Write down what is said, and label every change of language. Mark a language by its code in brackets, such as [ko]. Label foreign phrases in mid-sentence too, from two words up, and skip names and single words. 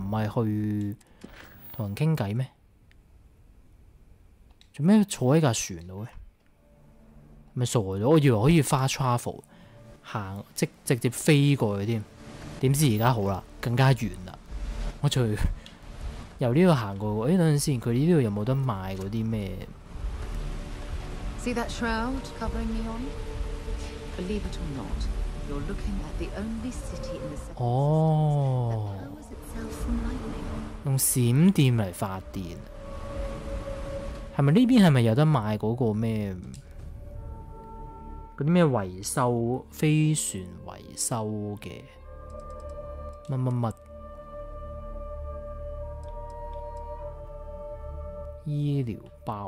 [yue] 唔係去同人傾偈咩？做咩坐喺架船度嘅？咪傻咗？我以為可以花 travel 行，直接飛過去添。點知而家好啦，更加遠啦。我仲由呢度行過喎。等陣先，佢呢度有冇得賣嗰啲咩？ [en] See that shroud covering Neon? Believe it or not, you're looking at the only city in the settled 哦， that powers itself from lightning. [yue] 用閃電嚟發電，係咪呢邊係咪有得賣嗰個咩？嗰啲咩維修飛船維修嘅乜醫療包？